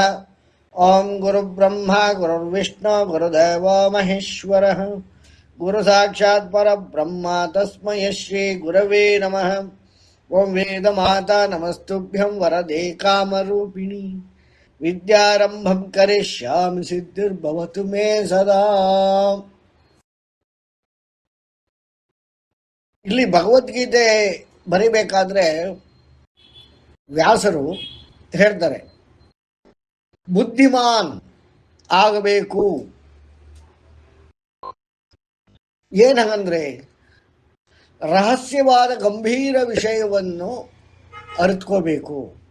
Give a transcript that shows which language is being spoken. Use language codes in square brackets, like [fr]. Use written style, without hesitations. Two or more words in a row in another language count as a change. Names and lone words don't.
[sa] ओं गुरुब्रह्मा गुरुर्विष्णु गुरुदेवो महेश्वरः गुरुसाक्षात् परब्रह्म तस्मै श्री गुरवे नमः। ओं वेदमाता नमस्तुभ्यं वरदे कामरूपिणी विद्यारम्भं करिष्यामि सिद्धिर्भवतु मे सदा। [kn] ಇಲ್ಲಿ ಭಗವದ್ಗೀತೆ ಬರಿಬೇಕಾದ್ರೆ ವ್ಯಾಸರು ಹೇಳ್ತಾರೆ, ಬುದ್ಧಿಮಾನ್ ಆಗಬೇಕು. ಏನಂದ್ರೆ ರಹಸ್ಯವಾದ ಗಂಭೀರ ವಿಷಯವನ್ನು ಅರಿತ್ಕೋಬೇಕು.